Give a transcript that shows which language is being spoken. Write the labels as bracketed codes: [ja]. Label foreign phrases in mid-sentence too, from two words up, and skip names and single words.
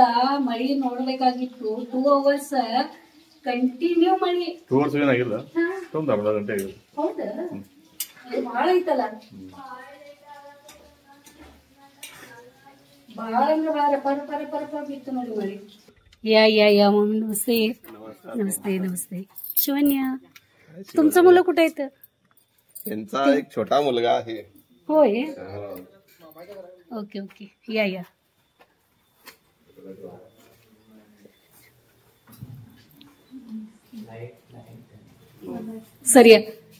[kn] ಮಳಿ ನೋಡ್ಬೇಕಾಗಿತ್ತು 2 hours ಕಂಟಿನ್ಯೂ ಮಳಿ. 2 hours ಏನಾಗಿಲ್ಲ, ಒಂದು ಅರ್ಧ ಗಂಟೆ ಆಗಿದೆ. ಹೌದಾ? ಬಾಳ ಐತಲ್ಲ, ಬಾಳ ಅಂದ್ರೆ ಬಾಳ ಪರ ಪರ ಪರ ಪರ ಬಿತ್ತು ನೋಡಿ ಮಳಿ. [mr] या मम्मी नमस्ते. नमस्ते नमस्ते. शिवन्या, तुमचं मुलं कुठे आहेत? त्यांचा एक छोटा मुलगा आहे. होय, [en] okay okay. [mr] या सर या.